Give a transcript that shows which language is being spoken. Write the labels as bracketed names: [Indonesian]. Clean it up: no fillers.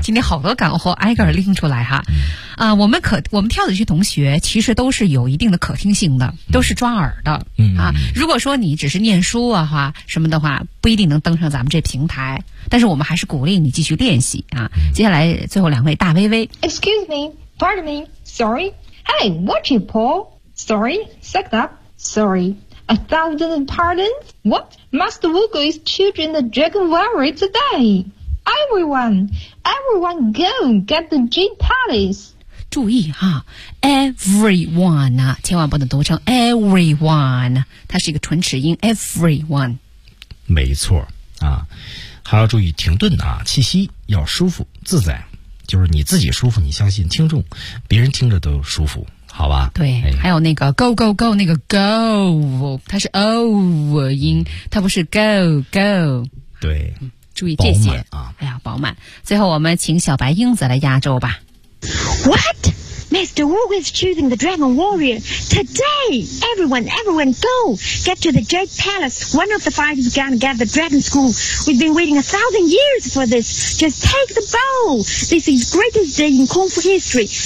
[Chinese] 今天好多干货挨个拎出来哈，嗯，啊，我们挑的这些同学其实都是有一定的可听性的，都是抓耳的，嗯，啊，如果说你只是念书啊哈什么的话，不一定能登上咱们这平台，但是我们还是鼓励你继续练习啊。接下来最后两位大微微 [English] ，Excuse me, pardon me, sorry, hey, what you pull? Sorry, sucked up. Sorry, a thousand pardons? What? Master Wu is choosing the Dragon Warrior today. Everyone, everyone go get the Jade Palace. [Chinese] 注意哈 everyone 啊，千万不能读成 everyone， 它是一个唇齿音 everyone。没错啊，还要注意停顿啊，气息要舒服自在，就是你自己舒服，你相信听众，别人听着都舒服。好吧，对，哎，还有那个 go go go 那个 go， 它是 o 音，它不是 go go。对，注意这些啊，哎呀，饱满。最后我们请小白英子来压轴吧。 [English] What? Mr. Wu is choosing the Dragon Warrior today. Everyone, everyone, go get to the Jade Palace. One of the five is gonna get the Dragon School. We've been waiting a thousand years for this. Just take the bow. This is greatest day in Kung Fu history.